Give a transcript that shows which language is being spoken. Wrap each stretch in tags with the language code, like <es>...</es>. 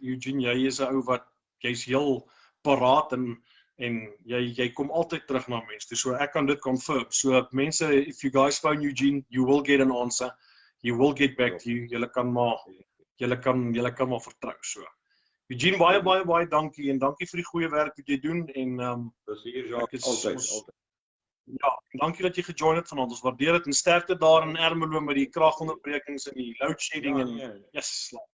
<af>Eugene, jy is 'n ou wat jy's heel paraat en jy kom altyd terug na mense. So ek kan dit confirm.</af> <en>So mense, if you guys phone Eugene, you will get an answer. He will get back to you.</en> <af>Julle kan maar vertrou. So Eugene, baie dankie, en dankie vir die goeie werk wat jy doen, en Dis hier, Jacques, altyd. Ja, dankie dat jy gejoin het vanaand. Ons waardeer dit, en sterkte daar in Ermelo met die kragonderbrekings en die load shedding en yes.</af>